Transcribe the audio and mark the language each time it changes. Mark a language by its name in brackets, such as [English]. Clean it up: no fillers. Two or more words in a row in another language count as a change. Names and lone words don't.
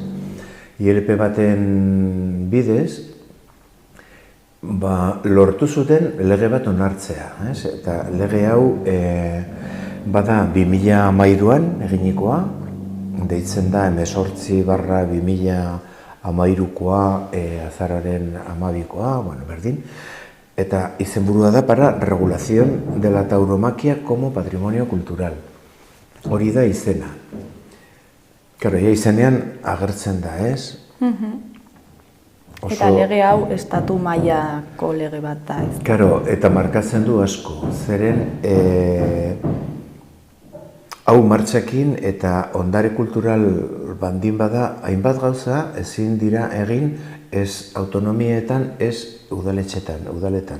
[Basque] ILP baten bidez, lortu zuten lege bat onartzea, ez? Eta lege hau bada 2013an eginikoa, deitzen da 18/2013koa azararen 12koa, berdin, eta izenburua da [Spanish] para regulación de la tauromaquia como patrimonio cultural. [Basque] Hori da izena. Claro, izenean agertzen da, ez? Eta lege hau estatu mailako lege bat da, ez? Claro, eta markatzen du asko. Zeren, hau martxekin eta ondare kultural bandin bada, hainbat gauza ezin dira egin ez autonomietan, ez udaletan.